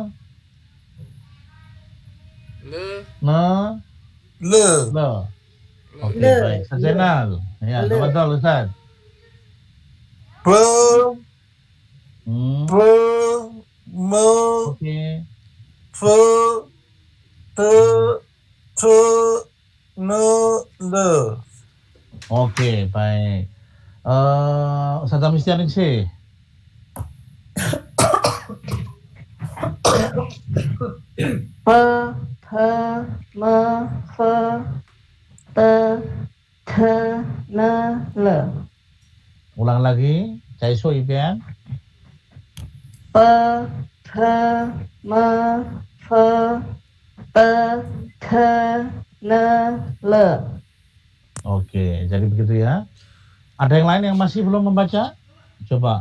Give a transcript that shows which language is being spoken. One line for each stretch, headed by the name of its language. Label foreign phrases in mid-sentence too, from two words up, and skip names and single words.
Indonesian: Le. ne, Le. le. Oke, Le. baik. Sejenal. Ya, Le. betul Ustaz. Pe. Hmm. Pe. Me. Oke. Fe. Te. Te. Ne. Le. Oke, baik. Ustaz Mistianing sih. Pe. Pe. Me. Fe. Te. Te. Ne. Le. Ulang lagi. Cai so ipian. Pe. Pe. Me. Fe. Te. Te. Ne. Le. Oke, jadi begitu ya. Ada yang lain yang masih belum membaca? Coba.